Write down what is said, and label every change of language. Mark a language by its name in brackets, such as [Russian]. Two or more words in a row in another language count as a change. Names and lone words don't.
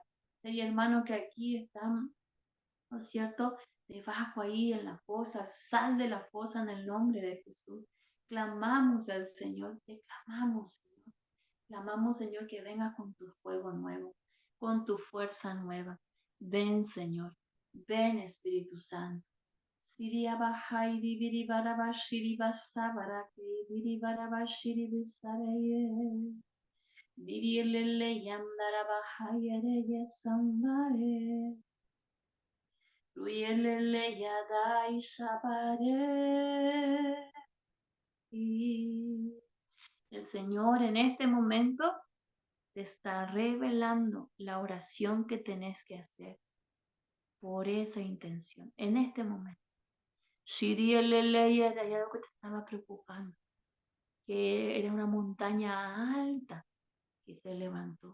[Spanish] Si hay hermanos que aquí están, ¿no es cierto?, debajo ahí en la fosa, sal de la fosa en el nombre de Jesús. Clamamos al Señor, te clamamos, Señor. Clamamos, Señor, que venga con tu fuego nuevo, con tu fuerza nueva. Ven, Señor. Ven, Espíritu Santo. Siria Bahai Biri Barabashiri Basabarake Biri Barabashiri Bisaraye Diri Lele Yandara Bahai Ereye Sambare Ruelele Yadai Sabare. Y el Señor en este momento te está revelando la oración que tenés que hacer por esa intención, en este momento. Shirielele, hay algo que te estaba preocupando, que era una montaña alta que se levantó.